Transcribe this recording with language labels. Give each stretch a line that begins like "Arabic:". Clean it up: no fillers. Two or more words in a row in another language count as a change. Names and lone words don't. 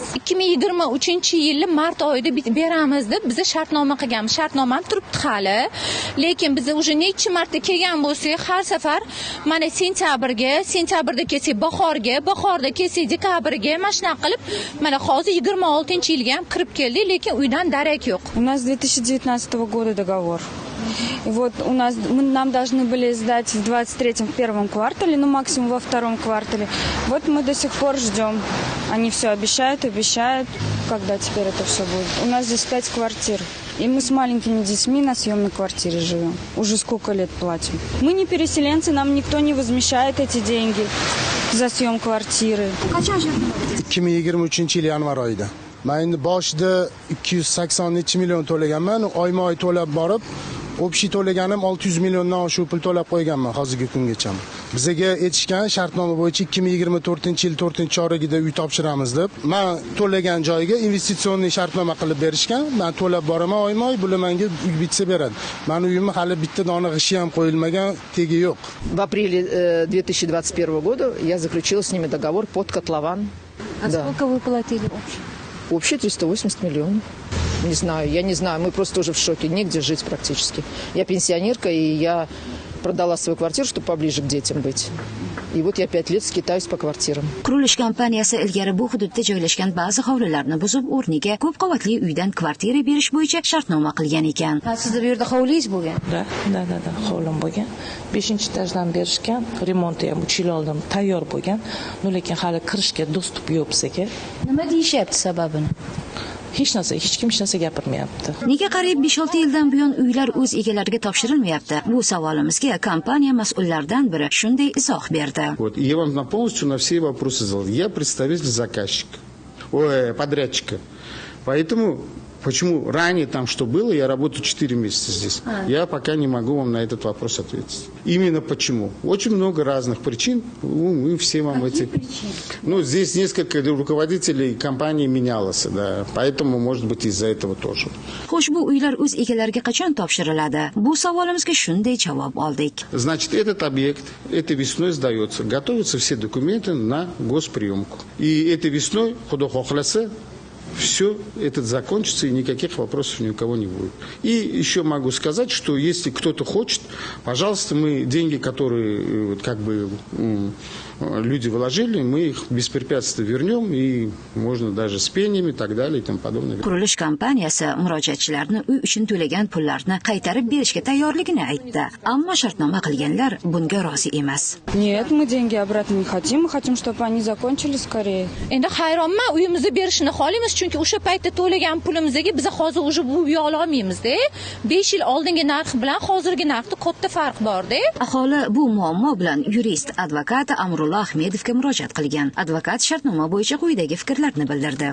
Uzbek: 2023-yil mart oyida beramiz deb biz shartnoma qilganmiz. Shartnoma ham turibdi hali. Lekin biz уже necha marta kelgan bo'lsak, har safar mana sentyabrda kelsak bahorda kelsak dekabrga mana shunaqa qilib, mana hozir 26-yilga ham kirib keldik, lekin uydan darak yo'q.
Russian: У нас 2019 года договор. И вот нам должны были сдать в 23-м, в первом квартале, ну максимум во втором квартале. Вот мы до сих пор ждем. Они все обещают, когда теперь это все будет. У нас здесь 5 квартир. И мы с маленькими детьми на съемной квартире живем. Уже сколько лет платим. Мы не переселенцы, нам никто не возмещает эти деньги за съем квартиры.
Uzbek: 2023 yanvar oyida. Men endi boshida 280 million to'laganman, oyma-oy to'lab borib, общий to'laganim 600 milliondan oshiq pul to'lab qo'yganman hozirgi kungacha. Bizga aytishgan shartnoma bo'yicha 2024-yil 4-chorakida uy topshiramiz deb. Men to'lagan joyiga investitsion shartnoma qilib berishgan. Men to'lab boraman oyma-oy, bular menga uy bitsa beradi. Men uyimni hali bitta dona g'ishi ham qo'yilmagan, tegi yo'q.
Russian: В апреле 2021 года я заключила с ними договор под котлован. А сколько вы платили общий? Общий 380 миллионов. Я не знаю, мы просто уже в шоке, негде жить практически. Я пенсионерка, и я продала свою квартиру, чтобы поближе к детям быть. И вот я 5 лет скитаюсь по квартирам.
Uzbek: Qurilish kompaniyasi ilgari bu hududda joylashgan ba'zi hovlilarni buzib, o'rniga ko'p qavatli uydan kvartira berish bo'yicha shartnoma qilgan ekan. Sizda bu yerda hovlingiz bo'lgan? Da, hovlim bo'lgan. 5-etajdan berishgan, remonti ham 3 yil oldin tayyor bo'lgan. Lekin hali kirishga dostуп yo'q bizga. Nima deyishyapti sababini? Hech kim hech narsa gapirmayapti. Nega qariyb 5-6 yildan buyon uylar o'z egalariga topshirilmayapti? Bu savolimizga kompaniya mas'ullaridan biri shunday izoh berdi.
Russian: Вот, я вам полностью на все вопросы задал. Я представитель заказчика, подрядчика. Поэтому почему ранее там что было, я работаю 4 месяца здесь. Я пока не могу вам на этот вопрос ответить. Именно почему? Очень много разных причин. Мы все вам эти... причины? Ну, здесь несколько руководителей компании менялось, да. Поэтому, может быть, из-за этого тоже.
Uzbek: Xo'sh, bu uylar o'z egalariga qachon topshiriladi? Bu savolimizga shunday javob oldik.
Russian: Значит, этот объект этой весной сдается. Готовятся все документы на госприемку. И этой весной,
Uzbek: Xudo xohlasa,
Russian: все это закончится и никаких вопросов ни у кого не будет. И еще могу сказать, что если кто-то хочет, пожалуйста, мы деньги, которые как бы люди вложили, мы их беспрепятственно вернем, и можно даже с пениями и так далее и тому подобное.
Uzbek: Qurilish kompaniyasi murojaatchilarni uy uchun to'lagan pullarni qaytarib berishga tayyorligini aytdi. Ammo shartnoma qilganlar bunga rozi emas.
Russian: Нет, мы деньги обратно не хотим. Мы хотим, чтобы они закончили скорее.
Uzbek: Endi hayronman, uyimizni berishni xohlaymiz, chunki o'sha paytda to'lagan pulimizga biz hozir уже bu uy ola olmaymiz-da. 5 yil oldingi narx bilan hozirgi narxda katta farq bor-da. Aholi bu muammo bilan yurist, advokat Amrulloh Ahmedovga murojaat qilgan. Advokat shartnoma bo'yicha quyidagi fikrlarni bildirdi.